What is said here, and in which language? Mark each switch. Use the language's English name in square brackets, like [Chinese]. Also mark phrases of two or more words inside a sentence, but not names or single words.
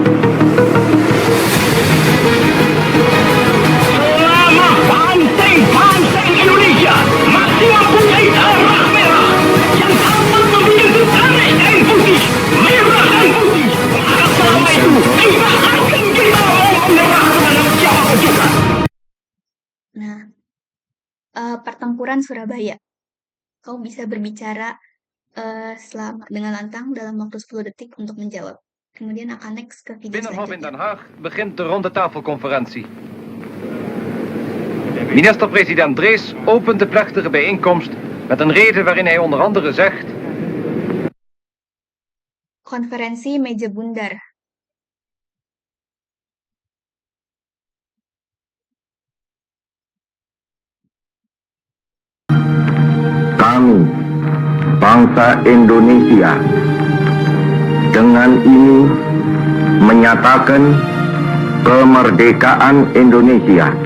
[Indonesian] Selama banteng-banteng Indonesia masih mempunyai darah merah yang dapat membentuk tanah dan putih, merah dan putih, maka selama itu tidak akan kita mau menyerah kepada siapapun juga. Nah, pertempuran Surabaya. Kau bisa berbicara selama dengan lantang dalam waktu 10 detik untuk menjawab. Kemudian akan next ke video [Dutch] Binnenhof in [Indonesian] selanjutnya. [Dutch] Den Haag begint de ronde tafelconferentie. Minister-president Drees opent de plechtige bijeenkomst met een reden waarin hij onder andere zegt: [Indonesian] Konferensi meja bundar. Kami, bangsa Indonesia, dengan ini menyatakan kemerdekaan Indonesia.